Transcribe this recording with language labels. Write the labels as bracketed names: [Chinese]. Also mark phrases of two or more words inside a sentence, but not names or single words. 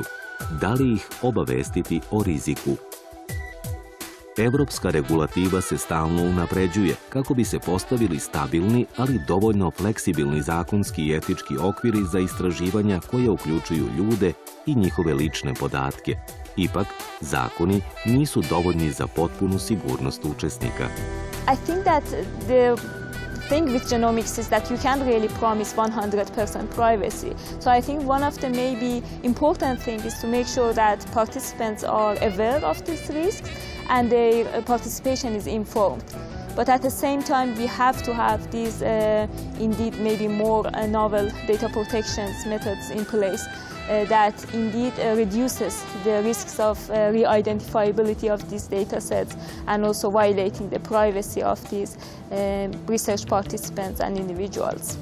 [Serbian] Da li ih obavestiti o riziku? Evropska regulativa se stalno unapređuje kako bi se postavili stabilni, ali dovoljno fleksibilni zakonski i etički okviri za istraživanja koje uključuju ljude i njihove lične podatke. Ipak, zakoni nisu dovoljni za potpunu sigurnost učesnika. [English] I think that the thing with genomics is that you can't really promise 100% privacy. So I think one of the maybe important things is to make sure that participants are aware of these risks and their participation is informed. But at the same time, we have to have these indeed maybe more novel data protection methods in place that indeed reduces the risks of re-identifiability of these data sets and also violating the privacy of these research participants and individuals.